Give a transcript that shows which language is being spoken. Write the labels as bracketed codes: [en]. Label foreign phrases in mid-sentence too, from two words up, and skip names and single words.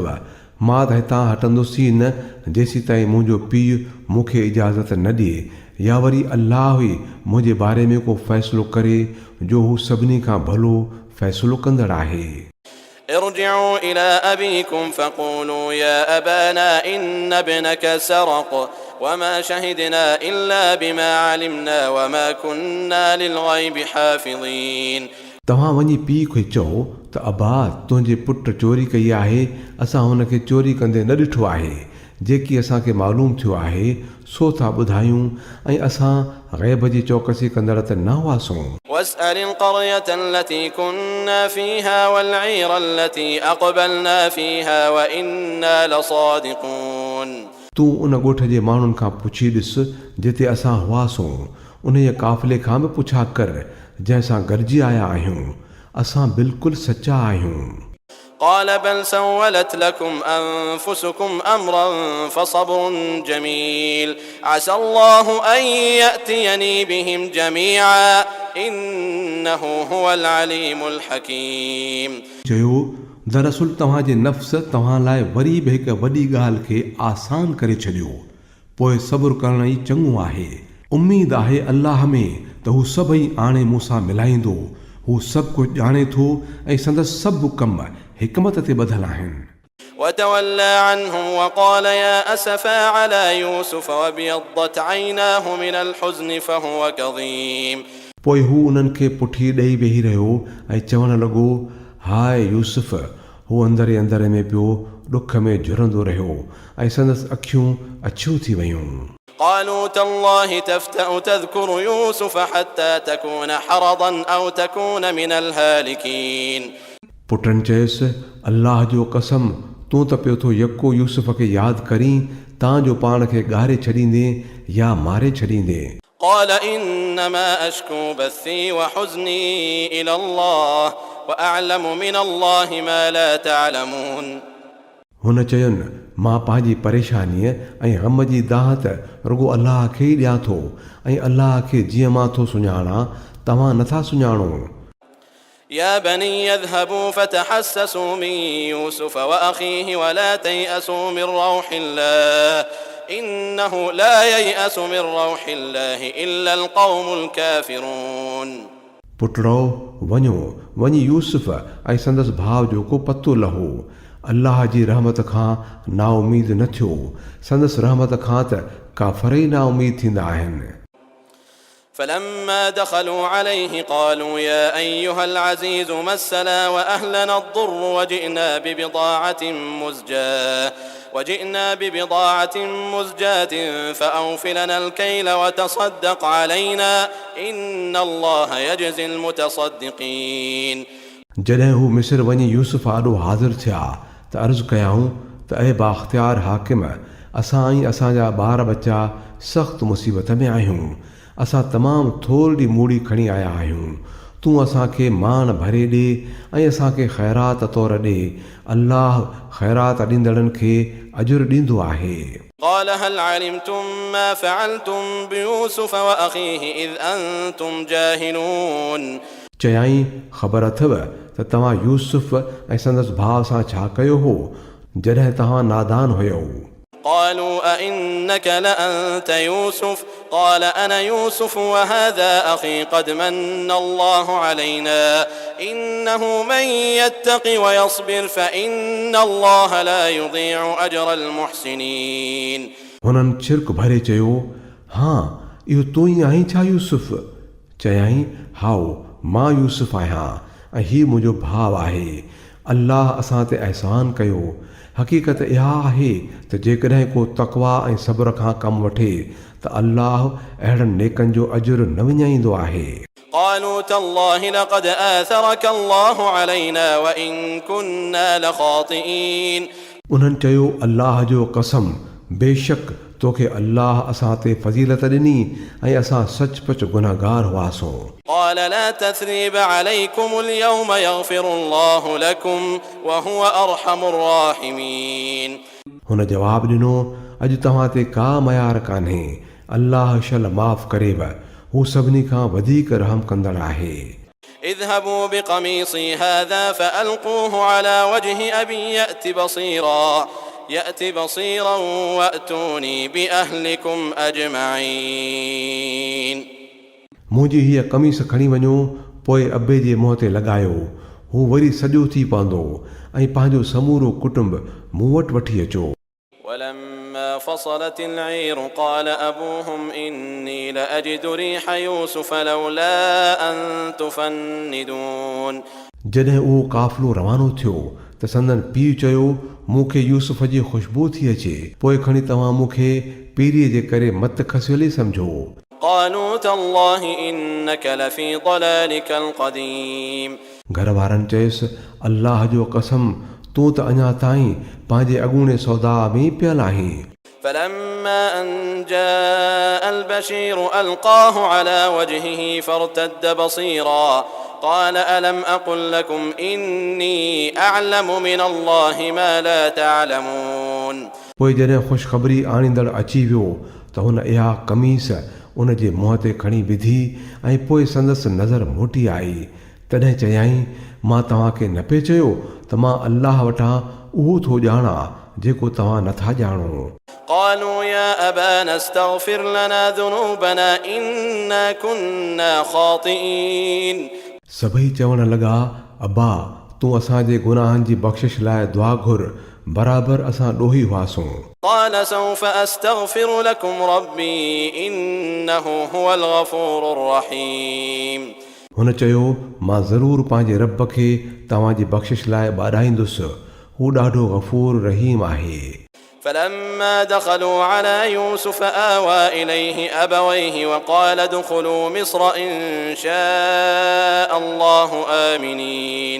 [sd] मां त हितां हटंदुसि ई न जेसीं ताईं मुंहिंजो पीउ मूंखे इजाज़त न ॾिए या वरी अल्लाह ई मुंहिंजे बारे में को फ़ैसिलो करे जो हू सभिनी खां भलो फ़ैसिलो कंदड़ आहे। [ar] ارجعوا إلى أبيكم فقولوا يا أبانا إن ابنك سرق وما شهدنا إلا بما علمنا وما كنا للغيب حافظين। [sd] तव्हां वञी पीउ खे चओ त अबा तुंहिंजे पुटु चोरी कई आहे, असां हुनखे चोरी कंदे न ॾिठो आहे। जेकी असांखे मालूम थियो आहे सो था ॿुधायूं ऐं असां ग़ैब जी चौकसी कंदड़ त न हुआसीं। [ar] واسأل القرية التي كنا فيها والعير التي أقبلنا فيها وإنا لصادقون। [sd] तूं उन ॻोठ जे माण्हुनि खां पुछी ॾिस जिते असां हुआसीं, उन जे काफ़िले खां बि पुछा कर जंहिंसां गॾिजी आया आहियूं, असां बिल्कुलु सचा आहियूं। [ar] قال بل سولت لكم أنفسكم أمرا فصبر جميل عسى الله أن يأتيني بهم جميعا إنه هو العليم الحكيم। [sd] चयो दरअसल तव्हांजे नफ़्स तव्हां लाइ वरी बि हिकु वॾी ॻाल्हि खे आसान करे छॾियो, पोइ सब्र करण ई चङो आहे। उम्मीद आहे अल्लाह में त हू सभई आणे मूंसां मिलाईंदो। हू सभु कुझु ॼाणे थो ऐं संदसि सभु कम हिकमत ते ॿधल आहिनि। [ar] وتولى عنهم وقال يا أسفا على يوسف وابيضت عيناه من الحزن فهو كظيم। [sd] पोइ हू उन्हनि खे पुठी ॾेई वेही रहियो ऐं चवणु लॻो हाय यूसुफ। हू अंदरि अंदरि में पियो ॾुख में झुरंदो रहियो ऐं संदसि अखियूं अछियूं थी वयूं। [ar] قالوا تالله تفتأ تذكر يوسف حتى تكون حرضا أو تكون من الهالكين। [sd] पुटनि चयसि अल्लाह जो कसम तूं त पियो थो यको यूसुफ खे यादि करीं तांजो पाण खे ॻारे छॾींदे या मारे छॾींदे। [ar] قال إنما أشكو بثي وحزني إلى الله وأعلم من الله ما لا تعلمون। [sd] हुन चयुनि मां पंहिंजी परेशानीअ ऐं ग़म जी दाहत रुगो अल्लाह खे ई ॾियां थो ऐं अल्लाह खे जीअं मां थो सुञाणा तव्हां नथा सुञाणो। [ar] يا بني يذهبوا فتحسسوا من يوسف وأخيه ولا تيأسوا من روح الله إنه لا ييأس من روح الله إلا القوم الكافرون। [sd] पुटड़ो वञी यूसुफ ऐं संदसि भाउ जो को पतो लहो। अल्लाह जी रहमत खां नाउमीद न थियो, संदसि रहमत खां त काफ़र ई नाउमीद थींदा आहिनि। [ar] فلما دخلوا عليه قالوا يا أيها العزيز مسنا وأهلنا الضر وجئنا ببضاعة مزجاة فأوف لنا الكيل وتصدق علينا إن الله يجزي المتصدقين। [sd] जॾहिं हू मिस्र वञी यूसुफ आॾो हाज़िर थिया त अर्ज़ु कयाऊं त ऐं बाख़्तियार हाकिम असां ऐं असांजा ॿार बच्चा सख़्तु मुसीबत में आहियूं। असां तमामु थोरी मूड़ी खणी आया आहियूं। तूं असांखे मान भरे ॾे ऐं असांखे ख़ैरात तौरु ॾे। अल्लाह ख़ैरात ॾींदड़नि खे अजुर ॾींदो आहे। [ar] قال هل علمتم ما فعلتم بيوسف وأخيه إذ أنتم جاهلون। [sd] चयाईं ख़बर अथव त तव्हां यूसुफ ऐं संदसि भाउ सां छा कयो हो जॾहिं तव्हां नादान हुयो। [ar] قالوا أئنك لأنت يوسف قال أنا يوسف وهذا أخي قد من الله علينا إنه من يتق ويصبر فإن الله لا يضيع أجر المحسنين। [sd] हुननि छिरक भरे चयो हा इहो तूं ई आहीं छा यूसुफ? चयाईं हाओ मां यूसुफ आहियां ऐं हीउ मुंहिंजो भाउ आहे। अल्लाह असां ते अहसान कयो। हक़ीक़त इहा आहे त जेकॾहिं को तक़वा ऐं सब्र खां कमु वठे त अल्लाह अहिड़नि नेकनि जो अजुर न विञाईंदो आहे। [ar] قالوا تالله لقد آثرك الله علينا وإن كنا لخاطئين। [sd] उन्हनि चयो अल्लाह जो कसम बेशक तोखे अल्लाह असां ते फज़ीलत ॾिनी ऐं असां सचपच गुनहगार हुआसीं। [ar] قال لا تثريب عليكم اليوم يغفر الله لكم وهو أرحم الراحمين। [sd] हुन जवाब ॾिनो, अॼु तव्हां ते का मयार कान्हे, अल्लाह शल माफ़ करेव, हू सभिनी खां वधीक रहम कंदड़ आहे। [ar] اذهبوا بقميصي هذا فألقوه على وجه أبي يأت بصيرا وأتوني بأهلكم أجمعين। [sd] मुंहिंजी हीअ कमीस खणी वञो, पोइ अबे जे मुंहं ते लॻायो, हू वरी सॼो थी पवंदो, ऐं पंहिंजो समूरो कुटुंब मूं वटि वठी अचो। [ar] ولما فصلت العير قال أبوهم إني لأجد ريح يوسف لولا أن تفندون। [sd] जॾहिं उहो काफ़िलो रवानो थियो त संदन पीउ चयो, मूंखे यूसुफ जी ख़ुशबू थी अचे, पोइ खणी तव्हां मूंखे पीरीअ जे करे मत खसियल सम्झो। [ar] قالوا تالله إنك لفي ضلالك القديم। [sd] घर वारनि चयसि, अल्लाह जो कसम, तूं त अञा ताईं पंहिंजे अॻूणे सौदा में पियल आहीं। [ar] فلما أن جاء البشير ألقاه على وجهه فارتد بصيرا قال ألم أقل لكم إني أعلم من الله ما لا تعلمون। [sd] पोइ जॾहिं ख़ुशख़बरी आणींदड़ अची वियो त हुन इहा कमीस उन जे मुंहं ते खणी विधी ऐं पोइ संदसि नज़र मोटी आई। तॾहिं चयाईं, मां तव्हांखे न पिए चयो त मां अल्लाह वटां उहो थो ॼाणा जेको तव्हां नथा ॼाणो। [ar] قالوا يا أبانا استغفر لنا ذنوبنا إنا كنا خاطئين। [sd] सभई चवण लॻा, अब्बा, तूं असांजे गुनाहनि जी बख़्शिश लाइ दुआ घुर, बराबरि असां ॾोही हुआसीं। [ar] قال سوف أستغفر لكم ربي إنه هو الغفور الرحيم। [sd] हुन चयो, मां ज़रूरु पंहिंजे रब खे तव्हांजी बख़्शिश लाइ ॿाॾाईंदुसि, हू ॾाढो गफ़ूर रहीम आहे। [ar] فلما دخلوا على يوسف آوى إليه أبويه وقال ادخلوا مصر إن شاء الله آمنين।